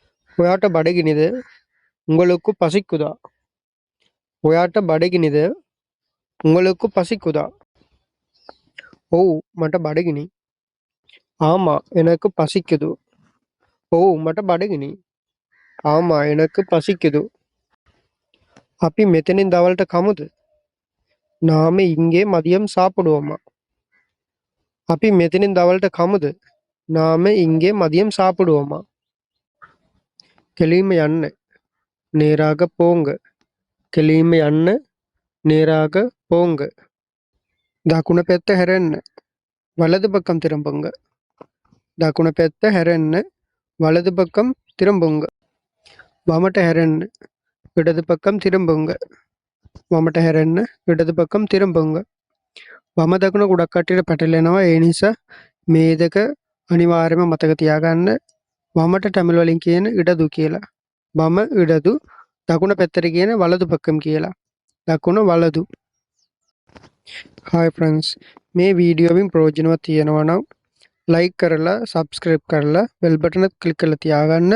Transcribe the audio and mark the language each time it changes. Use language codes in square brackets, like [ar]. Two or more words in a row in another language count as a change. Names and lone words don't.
[si] ඔයාට බඩගිනිද? [ta] உங்களுக்கு பசிக்குதா? [si] ඔයාට බඩගිනිද? [ta] உங்களுக்கு பசிக்குதா? [si] ඔව් මට බඩගිනි. [ta] ஆமா எனக்கு பசிக்குது. [si] ඔව් මට බඩගිනි. [ta] ஆமா எனக்கு பசிக்குது. [si] අපි මෙතනින් දවල්ට කමුද? [ta] நாம இங்கே மதியம் சாப்பிடுவோமா? [si] අපි මෙතනින් දවල්ට කමුද? [ta] நாம இங்கே மதியம் சாப்பிடுவோமா? [si] කෙලින්ම යන්න. [ta] நேராக போங்க. [si] කෙලින්ම යන්න. [ta] நேராக போங்க. [si] දකුණ පැත්ත හැරෙන්න. [ta] வலது பக்கம் திரும்புங்க. [si] දකුණ පැත්ත හැරෙන්න. [ta] வலது பக்கம் திரும்புங்க. [si] වමට හැරෙන්න. [ta] இடது பக்கம் திரும்புங்க. [si] වමට හැරෙන්න. [ta] இடது பக்கம் திரும்புங்க. [si] වම දකුණ ගොඩක් කට්ටියට පැටලෙනවා. ඒ නිසා මේ දෙක අනිවාර්යයෙන්ම මතක තියාගන්න. වමට ටැමිල් වලින් කියන ඉඩදු කියලා. වම ඉඩදු, දකුණ පැත්තට කියන [ta] வலது பக்கம் [si] කියලා. දකුණ වලදු. [en] hi friends, [si] මේ වීඩියෝවෙන් ප්‍රයෝජනවත් තියෙනවා නම් ලයික් කරලා සබ්ස්ක්‍රයිබ් කරලා [en] bell button [si] ක්ලික් කරලා තියාගන්න.